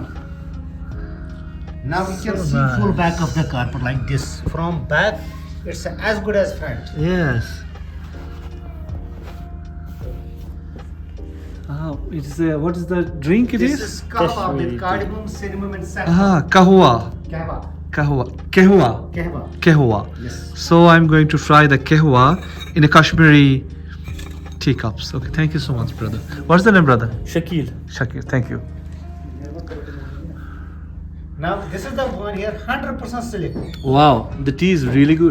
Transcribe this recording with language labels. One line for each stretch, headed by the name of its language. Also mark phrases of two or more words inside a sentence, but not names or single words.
English: Now we can So see full nice. back of the carpet like this. From back, it's as good as front. Yes. It is a, what is the drink it This is? is kahwa with cardamom, cinnamon, and saffron. Kahwa. Kahwa. Kahwa. Kehwa. Kahwa. Kehwa. Yes. So I'm going to try the kehwa in a Kashmiri teacups. Okay, thank you so much, brother. What's the name, brother? Shakil. Shakir, thank you. Now this is the one here, 100% silicon. Wow, the tea is really good.